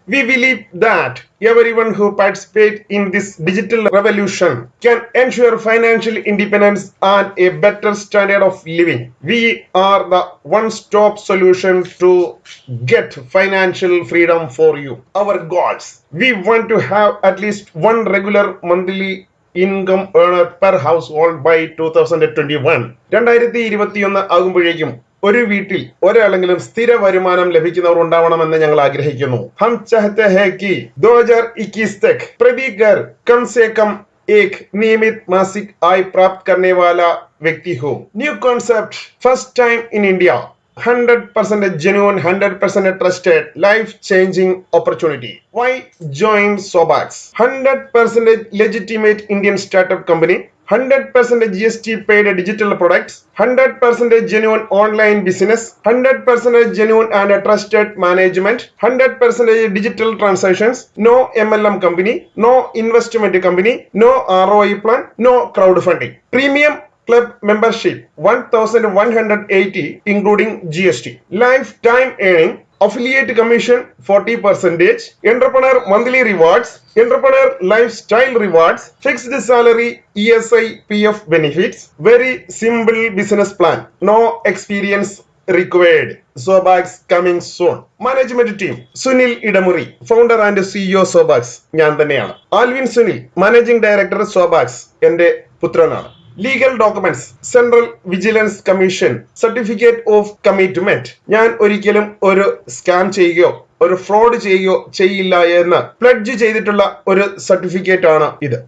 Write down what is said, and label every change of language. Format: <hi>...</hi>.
<en>We believe that everyone who participates in this digital revolution can ensure financial independence and a better standard of living. We are the one-stop solution to get financial freedom for you. Our goals: we want to have at least one regular monthly income earner per household by 2021.</en> <ml>2021 ആകുമ്പോഴേക്കും ഒരു വീട്ടിൽ ഒരാളെങ്കിലും സ്ഥിര വരുമാനം ലഭിക്കുന്നവർ ഉണ്ടാവണമെന്ന് ഞങ്ങൾ ആഗ്രഹിക്കുന്നു.</ml> <hi>ഹം ചാഹത്തെ high കി 2021 तक प्रति घर कम से कम एक नियमित मासिक आय प्राप्त करने वाला व्यक्ति हो.</hi> <en>New concept, first time in India. 100% genuine, 100% trusted, life-changing opportunity. Why join Sobax? 100% legitimate Indian startup company. 100% GST paid digital products. 100% genuine online business. 100% genuine and trusted management. 100% digital transactions. No MLM company. No investment company. No ROI plan. No crowdfunding. Premium Club membership 1180 including GST. Lifetime earning, affiliate commission 40%, entrepreneur monthly rewards, entrepreneur lifestyle rewards, fixed salary, ESI, PF benefits. Very simple business plan. No experience required. Sobax coming soon. Management team:</en> <ml>Sunil Edamuri, founder and CEO Sobax ഞാൻ തന്നെയാണ്. Alvin Sunil, managing director Sobax എന്റെ പുത്രനാണ്.</ml> <en>Legal documents: central vigilance commission certificate of commitment.</en> <ml>ഞാൻ ഒരിക്കലും ഒരു scam ചെയ്യുകയോ ഒരു fraud ചെയ്യുകയോ ചെയ്യില്ല എന്ന് പ്ലഡ്ജ് ചെയ്തിട്ടുള്ള ഒരു സർട്ടിഫിക്കറ്റ് ആണ് ഇത്.</ml>